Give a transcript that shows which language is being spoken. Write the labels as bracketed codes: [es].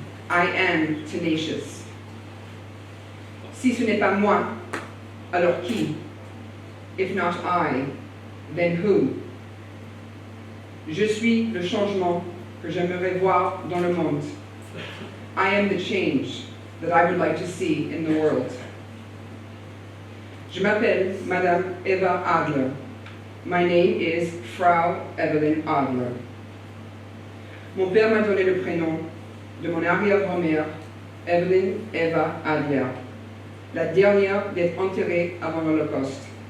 [en] I am tenacious. [fr] Si ce n'est pas moi, alors qui? [en] If not I, then who? [fr] Je suis le changement que j'aimerais voir dans le monde. [en] I am the change that I would like to see in the world. [fr] Je m'appelle Madame Eva Adler. [en] My name is Frau Evelyn Adler. [fr] Mon père m'a donné le prénom de mon arrière-grand-mère, Evelyn Eva Adler, la dernière d'être enterrée avant l'Holocauste.